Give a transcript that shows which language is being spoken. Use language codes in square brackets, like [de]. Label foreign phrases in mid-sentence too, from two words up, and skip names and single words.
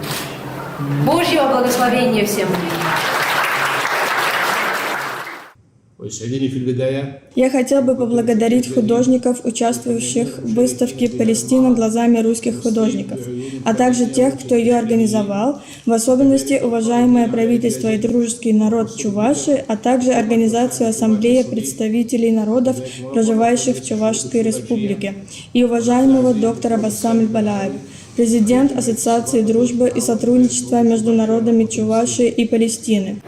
[ru] Божьего благословения всем. [ar] ويسعدني في البداية [ru] Я хотел бы поблагодарить художников, участвующих в выставке «Палестина глазами русских художников», а также тех, кто ее организовал, в особенности уважаемое правительство и дружеский народ Чувашии, а также организацию Ассамблеи представителей народов, проживающих в Чувашской республике, и уважаемого доктора Бассам Аль-Балаев, президент Ассоциации дружбы и сотрудничества между народами Чувашии и Палестины.